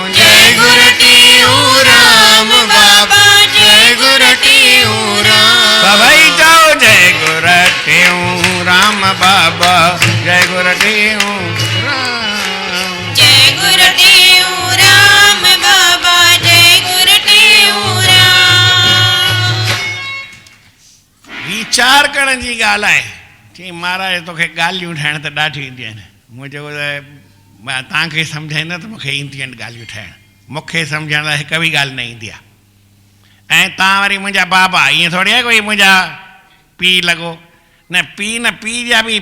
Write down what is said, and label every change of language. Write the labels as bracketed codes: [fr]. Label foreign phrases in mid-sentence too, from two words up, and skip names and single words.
[sd] जय गुर टेऊं राम बाबा जय गुर टेऊं राम सभई जाओ जय गुर टेऊं राम बाबा जय गुर टेऊं राम जय गुर टेऊं राम बाबा जय गुर टेऊं राम वीचार करण जी ॻाल्हि आहे चई महाराज तोखे ॻाल्हियूं ठाहिण त ॾाढियूं ईंदियूं आहिनि मूं चयो त मां तव्हांखे सम्झाईंदा त मूंखे ईंदियूं आहिनि ॻाल्हियूं ठाहिण मूंखे सम्झण लाइ हिकु बि ॻाल्हि न ईंदी आहे ऐं तव्हां वरी मुंहिंजा बाबा ईअं थोरी आहे कोई मुंहिंजा पीउ लॻो न पीउ जा बि